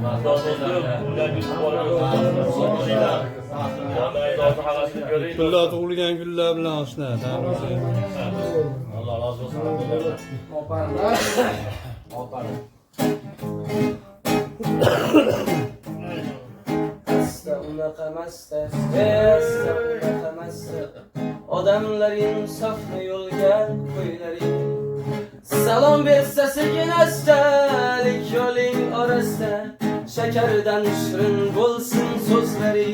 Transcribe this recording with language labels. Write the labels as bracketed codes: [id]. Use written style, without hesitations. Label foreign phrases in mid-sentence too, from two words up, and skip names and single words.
[uz] Güller tug'ilgan gullar bilan oshna. [tr] Allah razı olsun. [uz] Odamlar insofli yo'lga qo'ylari. Salom bersa sekin astalik yo'ling orasida, shakardan shirin bo'lsin so'zlari.